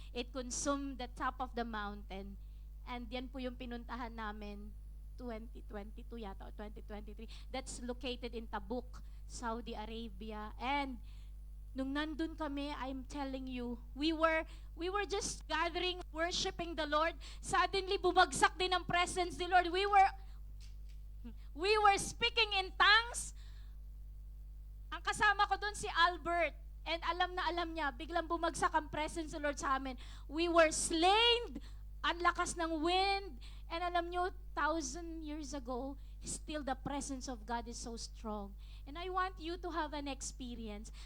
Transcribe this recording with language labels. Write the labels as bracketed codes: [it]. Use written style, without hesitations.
[en] It consumed the top of the mountain. And [tl] yan po yung pinuntahan namin 2022 yata o 2023. [en] That's located in Tabuk, Saudi Arabia. And [tl] nung nandun kami, [en] I'm telling you, we were just gathering, worshiping the Lord. [tl] Suddenly, bumagsak din ang presence ni Lord. [en] We were speaking in tongues. [tl] Ang kasama ko doon si Albert. And alam na alam niya, biglang bumagsak ang presence ni Lord sa amin. [en] We were slain. [tl] Ang lakas ng [en] wind. And [tl] alam niyo, [en] 1,000 years ago, still the presence of God is so strong. And I want you to have an experience.